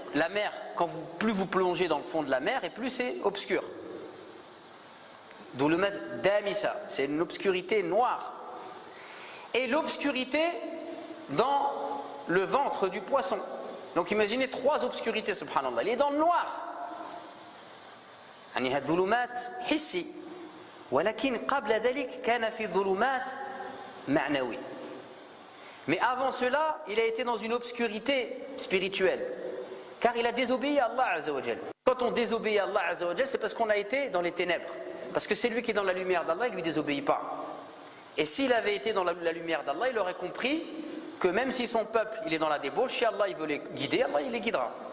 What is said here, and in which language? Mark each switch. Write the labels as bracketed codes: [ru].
[fr] La mer, plus vous plongez dans le fond de la mer, et plus c'est obscur. [ar] Dhulumat damisa, [fr] c'est une obscurité noire. Et l'obscurité dans le ventre du poisson. Donc imaginez 3 obscurités, subhanallah. Il est dans le noir. [ar] يعني هالظلمات حسي ولكن قبل ذلك كان في ظلمات معنوي. [fr] Mais avant cela, il a été dans une obscurité spirituelle. Car il a désobéi à Allah Azza wa Jal. Quand on désobéit à Allah Azza wa Jal, c'est parce qu'on a été dans les ténèbres. Parce que c'est lui qui est dans la lumière d'Allah, il ne lui désobéit pas. Et s'il avait été dans la lumière d'Allah, il aurait compris que même si son peuple il est dans la débauche, si Allah il veut les guider, Allah il les guidera.